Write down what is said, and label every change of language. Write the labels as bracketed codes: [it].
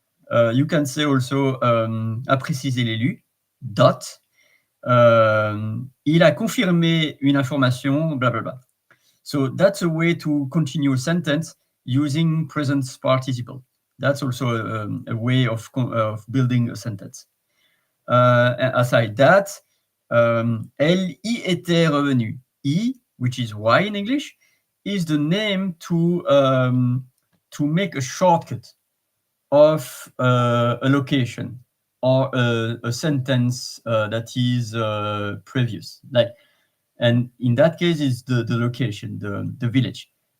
[en] You can say also [fr] a préciser l'élu, [en] dot, [fr] il a confirmé une information, [en] blah, blah, blah. So that's a way to continue a sentence using present participle. That's also a way of building a sentence. Aside that, [fr] elle y était revenue. [en] I, which is Y in English, is the name to make a shortcut of a location or a sentence that is previous. Like, and in that case, it's the location, the village.